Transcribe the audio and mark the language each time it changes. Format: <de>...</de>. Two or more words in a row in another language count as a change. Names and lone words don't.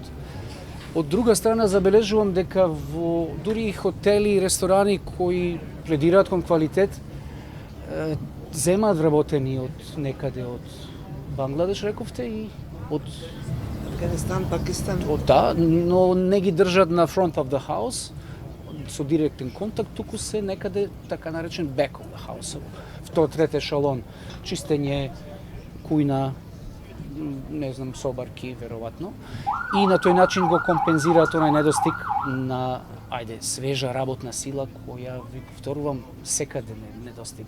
<mk>Од друга страна забележувам дека во дури хотели и ресторани кои пледираат кон квалитет земаат вработени од некаде од Бангладеш, рековте, и од Афганистан, Пакистан. Да, но не ги држат на</mk> <en>front of the house</en> <mk>со директен контакт, туку се некаде така наречен</mk> <en>back of the house.</en> <mk>Втор, трет ешалон, чистење, кујна, не знам, собарки, веројатно. И на тој начин го компензираат онај недостиг на свежа работна сила која, ви повторувам, секаде недостига.</mk>